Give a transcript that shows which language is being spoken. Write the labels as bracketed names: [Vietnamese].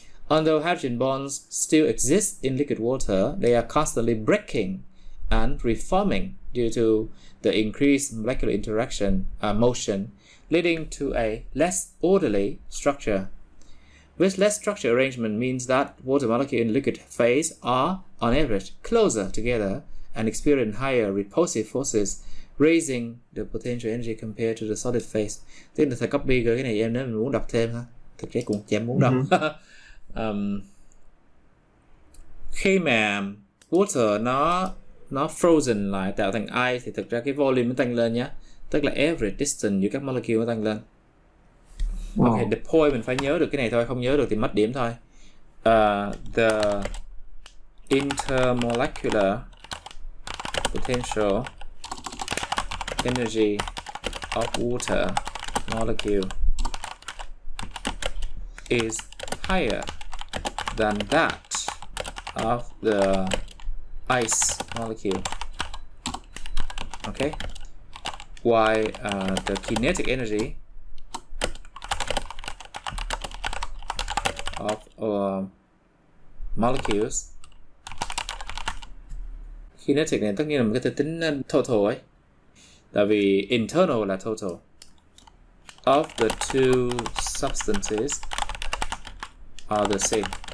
[English] Although hydrogen bonds still exist in liquid water, they are constantly breaking and reforming due to the increased molecular interaction motion, leading to a less orderly structure. With less structure arrangement means that water molecules in liquid phase are, on average, closer together and experience higher repulsive forces, raising the potential energy compared to the solid phase. [Vietnamese] Tức là thầy copy cái này em nếu mình muốn đọc thêm ha. Thực tế cũng chẳng muốn đọc. Khi mà water nó frozen lại tạo thành ice thì thực ra cái volume nó tăng lên nhé. Tức là average distance giữa các molecule nó tăng lên. Ok, the point mình phải nhớ được cái này thôi, không nhớ được thì mất điểm thôi. [English] The intermolecular potential energy of water molecule is higher than that of the ice molecule. Okay, while the kinetic energy of molecules, kinetic [Vietnamese] này tất nhiên là mình có thể tính total ấy, tại vì internal là [English] total of the two substances are the same.